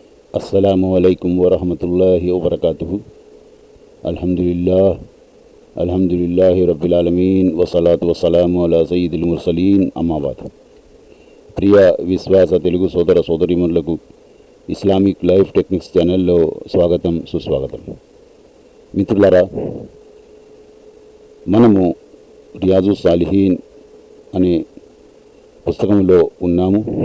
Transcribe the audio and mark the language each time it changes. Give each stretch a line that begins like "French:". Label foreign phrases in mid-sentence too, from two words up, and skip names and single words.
Arabic: السلام عليكم ورحمة الله وبركاته الحمد لله رب العالمين والصلاة والسلام على سيد المرسلين أما بعد.
Telugu: ప్రియ విశ్వాస తెలుగు సోదర సోదరీమణులకు ఇస్లామిక్ లైఫ్ టెక్నిక్స్ ఛానల్లో స్వాగతం సుస్వాగతం. మిత్రులారా, మనము రియాజు సాలిహీన్ అనే పుస్తకంలో ఉన్నాము.